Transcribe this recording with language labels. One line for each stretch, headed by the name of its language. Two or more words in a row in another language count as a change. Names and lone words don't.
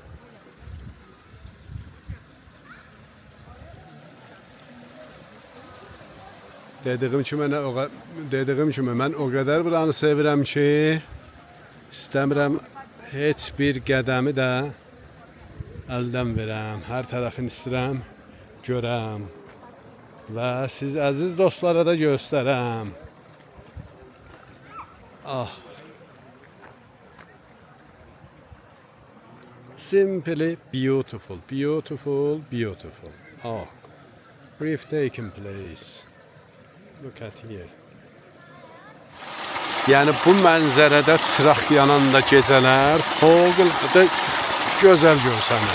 Azerbaijani: Dediyim kimi mən o qədər buranı sevirəm ki, istəmirəm heç bir qədəmi də əldən verəm. Hər tərəfini istəyirəm, görəm və siz əziz dostlara da göstərəm. Ah.
English: Simply beautiful, beautiful, beautiful. Ah. Breathtaking place. Look at here.
Azerbaijani: Yəni bu mənzərədə çıraq yananda gecələr fövqəladə gözəl görsənir.